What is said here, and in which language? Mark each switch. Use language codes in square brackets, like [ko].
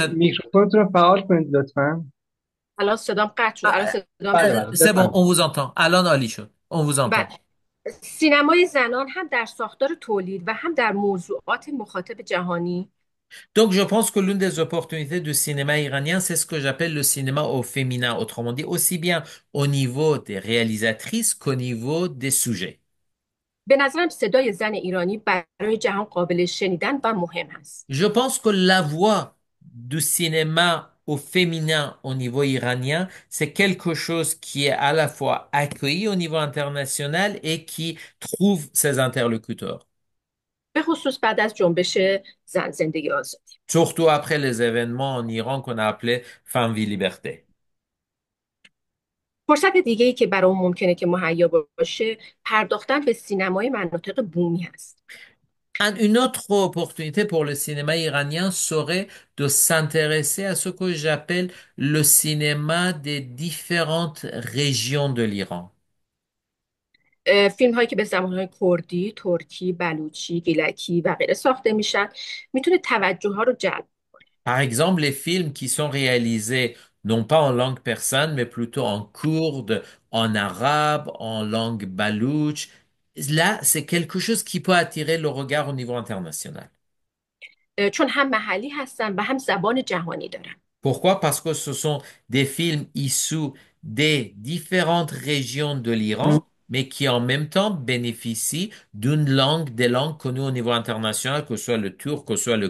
[fa] میکروفونتون رو فعال کنید لطفاً. الان صدام قطع شد. الان صدام بله بله [fr] C'est bon, [fa] بفرمایید. [fr] on vous entend. [fa] الان عالی شد. [fr] On vous [fa] بله. [fr] entend. [fa] سینمای زنان هم در ساختار تولید و هم در موضوعات مخاطب جهانی [fr] Donc, je pense que l'une des opportunités du cinéma iranien, c'est ce que j'appelle le cinéma au féminin, autrement dit, aussi bien au niveau des réalisatrices qu'au niveau des sujets. [fa] به نظرم صدای زن ایرانی برای جهان قابل شنیدن و مهم است. [fr] Je pense que la voix du cinéma au féminin au niveau iranien, c'est quelque chose qui est à la fois accueilli au niveau international et qui trouve ses interlocuteurs. [fa] به خصوص بعد از جنبش زن زندگی آزادی. [fr] Surtout après les événements en Iran qu'on a appelés Femme, Vie, Liberté. [fa] فرصت دیگه ای که برای اون ممکنه که مهیا باشه پرداختن به سینمای مناطق بومی هست. [fr] Une autre opportunité pour le cinéma iranien serait de s'intéresser à ce que j'appelle le cinéma des différentes régions de l'Iran. [fa] فیلم هایی که به زبانهای کردی، ترکی، بلوچی، گیلکی و غیره ساخته میشن میتونه توجه ها رو جلب. [fr] Par exemple, les films qui sont réalisés non pas en langue persane, mais plutôt en kourde, en arabe, en langue baloutche, là, c'est quelque chose qui peut attirer le regard au niveau international. [fa] چون هم محلی هستن و هم زبان جهانی دارن. [fr] Pourquoi? Parce que ce sont des films issus des différentes régions de l'Iran, mais qui en même temps bénéficient d'une langue, des langues connues au niveau international, que ce soit le turc, que ce soit le